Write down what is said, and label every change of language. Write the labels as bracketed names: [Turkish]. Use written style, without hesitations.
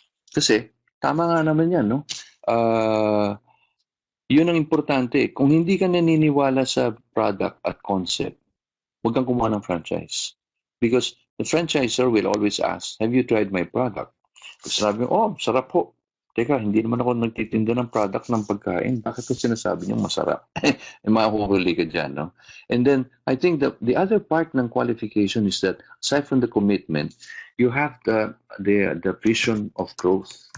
[Filipino] Kasi, tama nga naman yan, no? Yun ang importante. Kung hindi ka naniniwala sa product at concept, huwag kang kumuha ng franchise. [English] Because the franchisor will always ask, have you tried my product? [Filipino] Kasi sabi mo, sarap po. Teka, hindi naman ako nagtitinda ng product ng pagkain. Bakit ko sinasabi niyong masarap? Mahuhuli ka dyan, no? [English] And then, I think the other part ng qualification is that, aside from the commitment, you have the vision of growth.